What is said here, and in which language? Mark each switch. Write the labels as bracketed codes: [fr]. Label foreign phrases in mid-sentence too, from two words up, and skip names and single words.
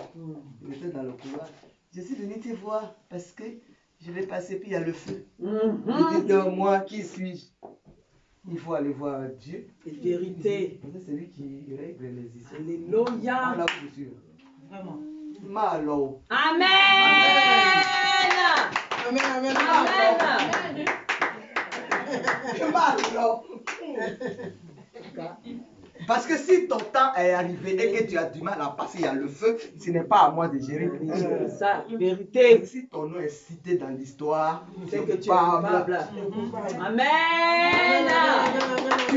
[fr] Il était dans le couloir. Je suis venu te voir parce que je vais passer, puis il y a le feu. Il dit, de moi, qui suis-je? Il faut aller voir Dieu. Vérité. C'est lui qui règle les histoires. Alléluia. Là où je suis. Vraiment. Malo. Amen. Amen, amen, Amen. Malo. Parce que si ton temps est arrivé et que tu as du mal à passer, il y a le feu, ce n'est pas à moi de gérer. Ça, vérité. Si ton nom est cité dans l'histoire, C'est que tu es coupable. Amen. Tu es